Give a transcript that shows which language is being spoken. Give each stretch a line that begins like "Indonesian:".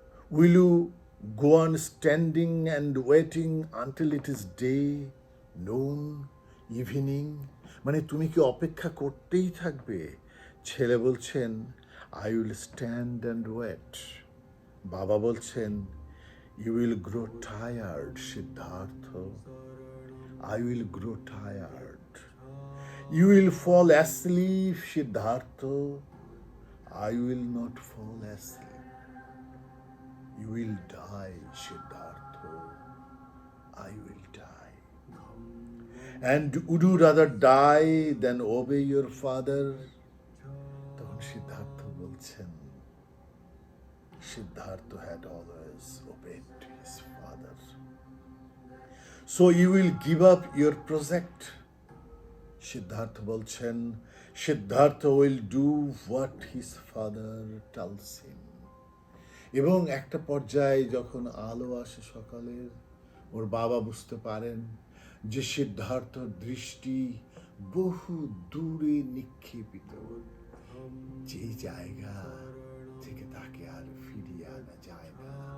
English: Will you go on standing and waiting until it is day, noon, evening?
Bangla: মানে তুমি কি অপেক্ষা করতেই থাকবে? ছেলে বলছেন,
English: I will stand and wait.
Bangla: বাবা বলছেন,
English: You will grow tired Siddhartha, I will grow tired. You will fall asleep Siddhartha, I will not fall asleep. You will die, Siddhartha. I will die. And would you rather die than obey your father?
Bangla: তখন সিদ্ধার্থ বলছেন,
English: Siddhartha had always obeyed his father. So you will give up your project? Siddhartha
Bangla: বলছেন,
English: Siddhartha will do what his father tells him.
Bangla: এবং একটা পর্যায়ে যখন আলো আসে সকালের, ওর বাবা বুঝতে পারেন যে সিদ্ধার্থর দৃষ্টি বহু দূরে নিক্ষেপিত, যেই জায়গা থেকে তাকে আর ফিরিয়ে আনা যায় না।